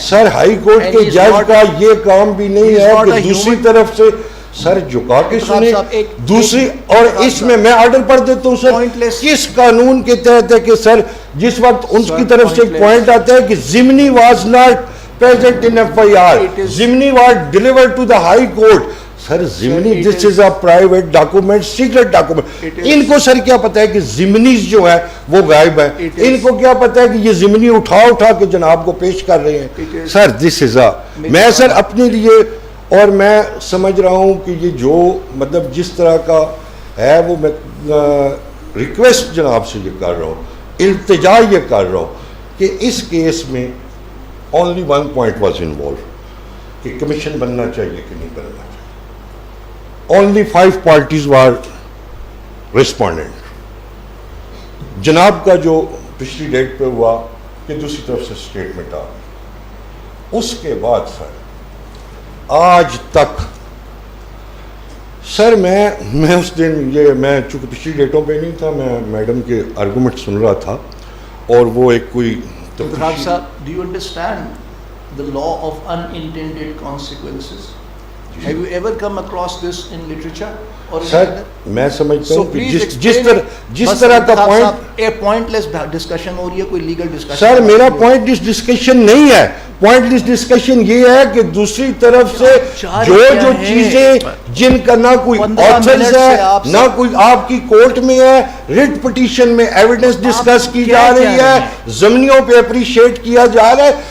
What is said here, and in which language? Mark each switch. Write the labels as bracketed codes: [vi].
[ur] سر high court کے جج کا یہ کام بھی نہیں ہے کہ دوسری طرف سے سر جھکا کے سنے دوسری. اور اس میں آرڈر پڑھ دیتا ہوں سر, کس قانون کے تحت ہے کہ سر جس وقت ان کی طرف سے ایک پوائنٹ آتا ہے کہ ضمنی [en] was not present in FIR, [ur] ضمنی [en] was delivered to the high court. Sir ضمنی this is a private document, secret document. [ur] ان کو سر کیا پتا ہے کہ ضمنی جو ہے وہ غائب ہے, ان کو کیا پتا ہے کہ یہ ضمنی اٹھا کے جناب کو پیش کر رہے ہیں. سر [en] this is a [ur] میں سر اپنے لیے, اور میں سمجھ رہا ہوں کہ یہ جو مطلب جس طرح کا ہے وہ میں ریکویسٹ جناب سے یہ کر رہا ہوں, التجا یہ کر رہا ہوں کہ اس کیس میں [en] only one point was involved [ur] کہ کمیشن بننا چاہیے کہ نہیں بننا چاہیے. [en] only 5 parties were respondent. [ur] جناب کا جو پچھلی ڈیٹ پہ ہوا کہ دوسری طرف سے اسٹیٹمنٹ آ گئی, اس کے بعد سر آج تک سر میں اس دن یہ میں چونکہ پچھلی ڈیٹوں پہ نہیں تھا, میں میڈم کے آرگومنٹ سن رہا تھا, اور وہ ایک کوئی [en] صاحب, do you understand the law of unintended consequences? Have you ever come across this in literature? [ur] سر میں سمجھتا ہوں کہ جس طرح کا پوائنٹلیس ڈسکشن ہو رہی ہے, کوئی لیگل ڈسکشن. سر میرا پوائنٹلیس ڈسکشن نہیں ہے, پوائنٹلیس ڈسکشن یہ ہے کہ دوسری طرف سے جو چیزیں جن کا نہ کوئی آتھرز ہے نہ کوئی آپ کی کورٹ میں ہے, ریٹ پٹیشن میں ایویڈنس ڈسکس کی جا رہی ہے, ضمنیوں پہ اپریشیٹ کیا جا رہا ہے.